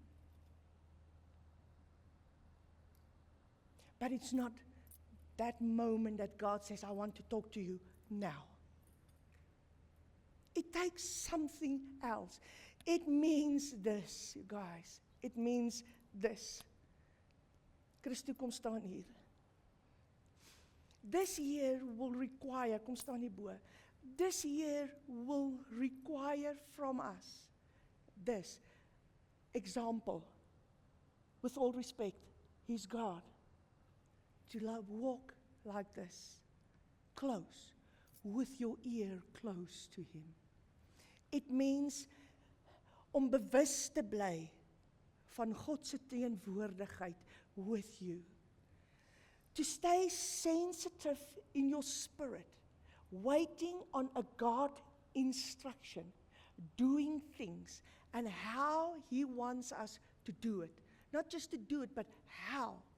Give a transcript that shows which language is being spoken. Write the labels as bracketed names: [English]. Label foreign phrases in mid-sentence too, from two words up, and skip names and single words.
[English] But it's not that moment that God says, I want to talk to you now. It takes something else. It means this, you guys. It means this. [Afrikaans] Christo, kom staan hier. [English] This year will require, [Afrikaans] kom staan hier bo. [English] This year will require from us this example. With all respect, He's God. To walk like this, close, with your ear close to Him. It means [Afrikaans] om bewus te bly van God se teenwoordigheid [English] with you. To stay sensitive in your spirit, waiting on a God instruction, doing things, and how He wants us to do it. Not just to do it, but how.